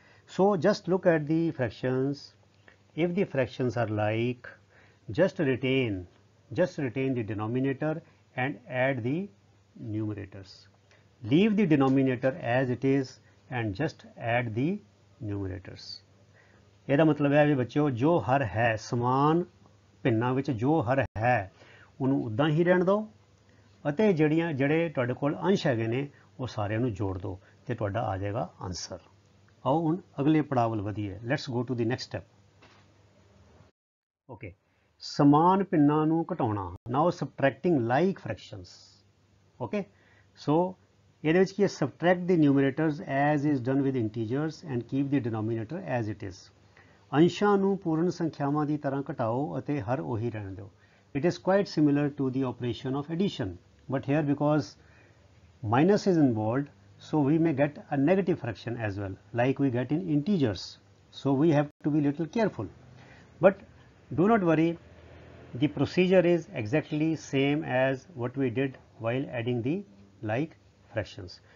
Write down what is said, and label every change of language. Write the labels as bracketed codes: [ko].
[en] So just look at the fractions. If the fractions are like, just retain the denominator and add the numerators. Leave the denominator as it is and just add the numerators. [pa] ਇਹਦਾ ਮਤਲਬ ਹੈ ਵੀ ਬੱਚਿਓ, ਜੋ ਹਰ ਹੈ ਸਮਾਨ ਭਿੰਨਾਂ ਵਿੱਚ ਜੋ ਹਰ ਹੈ ਉਹਨੂੰ ਉੱਦਾਂ ਹੀ ਰਹਿਣ ਦਿਓ ਅਤੇ ਜਿਹੜੇ ਤੁਹਾਡੇ ਕੋਲ ਅੰਸ਼ ਹੈਗੇ ਨੇ ਉਹ ਸਾਰਿਆਂ ਨੂੰ ਜੋੜ ਦਿਓ ਤੇ ਤੁਹਾਡਾ ਆ ਜਾਏਗਾ ਆਨਸਰ. ਆਓ ਹੁਣ ਅਗਲੇ ਪੜਾਅ ਵੱਲ ਵਧੀਏ. [en] Let's go to the next step. [pa] Okay, ਸਮਾਨ ਭਿੰਨਾਂ ਨੂੰ ਘਟਾਉਣਾ. [en] Now subtracting like fractions. [pa] ਓਕੇ, ਸੋ ਇਹਦੇ ਵਿੱਚ ਕੀ ਹੈ? [en] Subtract the numerators as is done with integers and keep the denominator as it is. [pa] ਅੰਸ਼ਾਂ ਨੂੰ ਪੂਰਨ ਸੰਖਿਆਵਾਂ ਦੀ ਤਰ੍ਹਾਂ ਘਟਾਓ ਅਤੇ ਹਰ ਉਹੀ ਰਹਿਣ ਦਿਓ. [en] It is quite similar to the operation of addition, but here because minus is involved, so we may get a negative fraction as well, like we get in integers. So we have to be little careful. But do not worry, the procedure is exactly same as what we did while adding the like fractions.